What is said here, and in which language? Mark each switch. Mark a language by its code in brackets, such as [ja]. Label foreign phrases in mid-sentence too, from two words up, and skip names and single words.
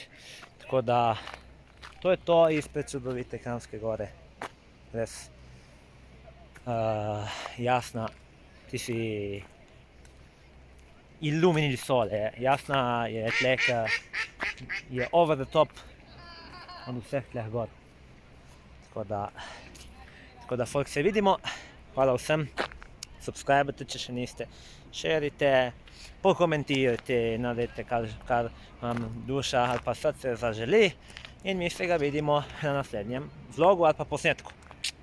[sl] Tako da, to je to izpred čudovite Kranjske Gore. Res. Jasna, ti si [it] Illumini il sole, [sl] jasna je tlek, je [en] over the top [sl] od vseh tleh gor. Tako da folk se vidimo, hvala vsem, subscribite, če še niste, šerite, pokomentirajte, naredite, kar vam duša ali pa srce zaželi in mi se ga vidimo na naslednjem vlogu ali pa posnetku.